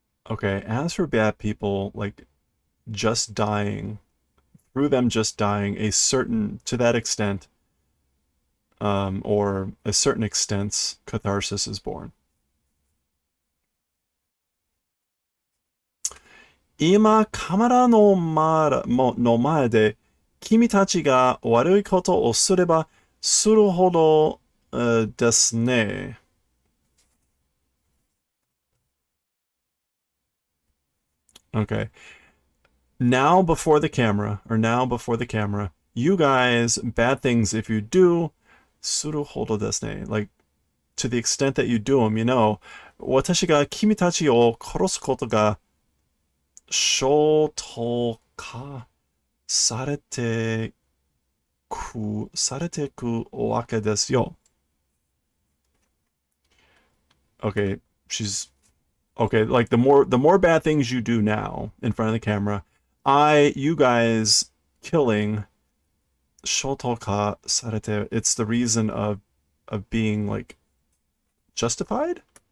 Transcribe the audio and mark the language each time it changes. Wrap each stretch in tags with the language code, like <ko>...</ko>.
<en>Okay, as for bad people, like just dying, through them just dying, a certain, to that extent, or a certain extent, catharsis is born.</en> <ja>今、カメラの前で、君たちが悪いことをすればするほど、ですね。</ja> <en>Okay. Now before the camera, or now before the camera, you guys, bad things if you do,</en> <ja>するほどですね.</ja> <en>Like, to the extent that you do them, you know,</en> <ja>私が君たちを殺すことが正当化されてされてくわけですよ.</ja> <en>Okay, she's okay. Like the more bad things you do now in front of the camera, you guys killing</en> <ja>shotoka sarete.</ja> <en>It's the reason of being like justified.</en>